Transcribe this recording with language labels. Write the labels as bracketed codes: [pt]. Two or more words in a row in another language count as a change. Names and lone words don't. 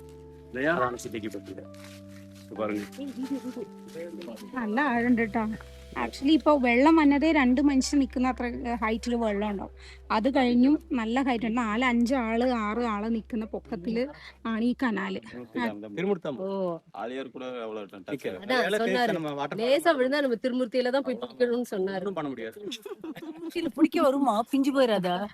[ml] അതാണ് സിറ്റിക്ക് പറ്റിയത്. പറഞ്ഞു നല്ല ആഴുണ്ട് കേട്ടോ. ആക്ച്വലി ഇപ്പോൾ വെള്ളം വന്നതേ 2 മനുഷ്യർ നിൽക്കുന്ന അത്ര ഹൈറ്റിൽ വെള്ളം ഉണ്ടാവും. അത് കഴിഞ്ഞും നല്ല ഹൈറ്റ് ഉണ്ട്. 4-5 ആള് 6 ആള് നിൽക്കുന്ന പൊക്കത്തിൽ ആണ് ഈ കനാല്. [ta] திருமூர்த்தியில தான் போய் பிடிக்கணும்னு சொன்னாரு. பிடிக்க வருமா பிஞ்சு போயிடாதா?